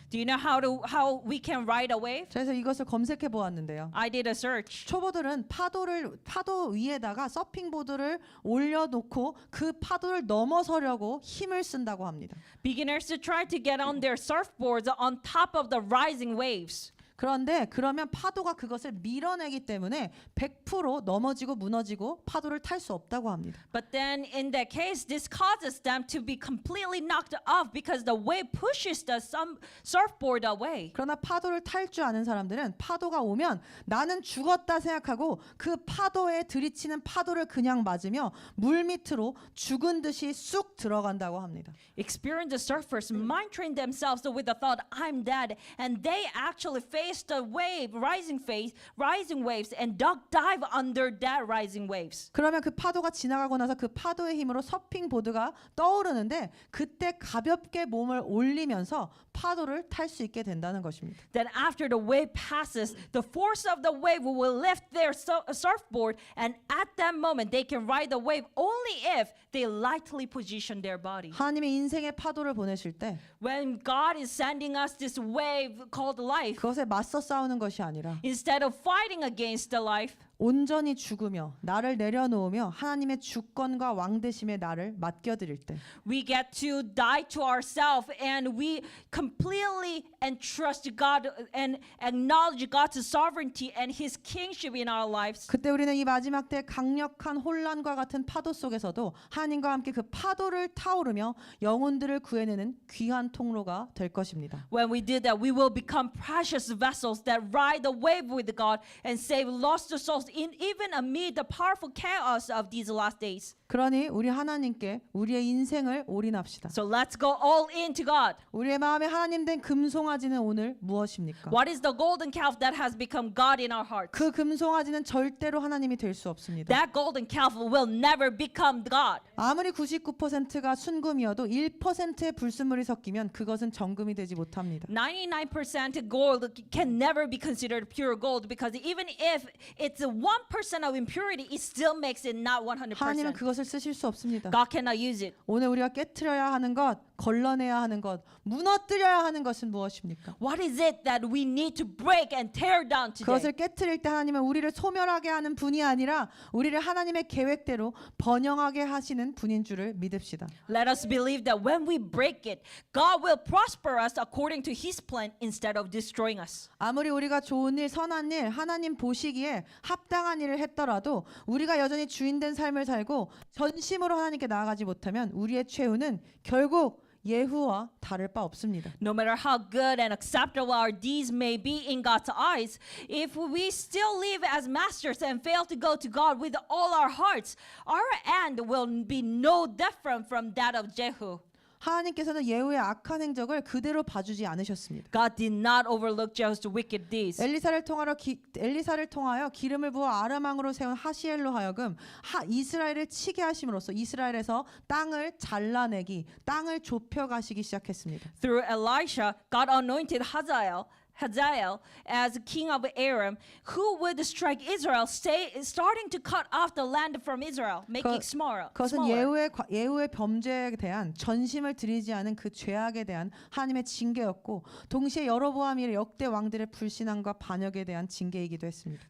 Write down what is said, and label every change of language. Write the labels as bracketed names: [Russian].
[English] Do you know how we can ride a wave? [Korean] 그래서 이것을 검색해 보았는데요. [English] I did a search. [Korean] 초보들은 파도 위에다가 서핑보드를 올려놓고 그 파도를 넘어서려고 힘을 쓴다고 합니다. [English] Beginners try to get on their surfboards on top of the rising waves. [Korean] 그런데 그러면 파도가 그것을 밀어내기 때문에 100% 넘어지고 무너지고 파도를 탈 수 없다고 합니다. [English] But then in that case, this causes them to be completely knocked off because the wave pushes the surfboard away. [Korean] 그러나 파도를 탈 줄 아는 사람들은 파도가 오면 나는 죽었다 생각하고 그 파도에 들이치는 파도를 그냥 맞으며 물 밑으로 죽은 듯이 쑥 들어간다고 합니다. [English] Experienced surfers mind train themselves with the thought, I'm dead, and they actually face the rising waves and dive under that rising waves. [Korean] 그러면 그 파도가 지나가고 나서 그 파도의 힘으로 서핑보드가 떠오르는데 그때 가볍게 몸을 올리면서 파도를 탈 수 있게 된다는 것입니다. [English] That after the wave passes, the force of the wave will lift their surfboard, and at that moment they can ride the wave only if they lightly position their body. [Korean] 하나님의 인생의 파도를 보내실 때 [English] When God is sending us this wave called life, [Korean] 그것에 맞서 싸우는 것이 아니라 [English] instead of fighting against the life, [Korean] 온전히 죽으며 나를 내려놓으며 하나님의 주권과 왕되심에 나를 맡겨드릴 때 [English] we get to die to ourselves and we completely entrust God and acknowledge God's sovereignty and His kingship in our lives. [Korean] 그때 우리는 이 마지막 때 강력한 혼란과 같은 파도 속에서도 하나님과 함께 그 파도를 타오르며 영혼들을 구해내는 귀한 통로가 될 것입니다. [English] When we do that, we will become precious vessels that ride the wave with God and save lost souls in even amid the powerful chaos of these last days. [Korean] 그러니 우리 하나님께 우리의 인생을 올인합시다. [English] So let's go all in to God. [Korean] 우리의 마음에 하나님 된 금송아지는 오늘 무엇입니까? [English] What is the golden calf that has become God in our hearts? [Korean] 그 금송아지는 절대로 하나님이 될 수 없습니다. [English] That golden calf will never become God. [Korean] 아무리 99%가 순금이어도 1%의 불순물이 섞이면 그것은 정금이 되지 못합니다. [English] 99% gold can never be considered pure gold because even if it's 1% of impurity, it still makes it not 100%. [Korean] 하나님은 그것을 쓰실 수 없습니다. [English] God cannot use it. [Korean] 오늘 우리가 깨트려야 하는 것, 걸러내야 하는 것, 무너뜨려야 하는 것은 무엇입니까? [English] What is it that we need to break and tear down today? [Korean] 그것을 깨트릴 때 하나님은 우리를 소멸하게 하는 분이 아니라 우리를 하나님의 계획대로 번영하게 하시는 분인 줄을 믿읍시다. [English] Let us believe that when we break it, God will prosper us according to His plan instead of destroying us. [Korean] 아무리 우리가 좋은 일, 선한 일, 하나님 보시기에 합당한 일을 했더라도 우리가 여전히 주인된 삶을 살고 전심으로 하나님께 나아가지 못하면 우리의 최후는 결국 예후와 다를 바 없습니다. [English] No matter how good and acceptable our deeds may be in God's eyes, if we still live as masters and fail to go to God with all our hearts, our end will be no different from that of Jehu. [Korean] 하나님께서는 예후의 악한 행적을 그대로 봐주지 않으셨습니다. [English] God did not overlook Jehu's wicked deeds. [Korean] 엘리사를 통하여 기름을 부어 아람왕으로 세운 하시엘로 하여금 이스라엘을 치게 하심으로써 이스라엘에서 땅을 잘라내기, 땅을 좁혀가시기 시작했습니다. [English] Through Elisha, God anointed Hazael as king of Aram, who would strike Israel, starting to cut off the land from Israel, making it smaller. [Korean] 그것은 예후의 범죄에 대한 전심을 들이지 않은 그 죄악에 대한 하나님의 징계였고 동시에 여로보암의 역대 왕들의 불신앙과 반역에 대한 징계이기도 했습니다.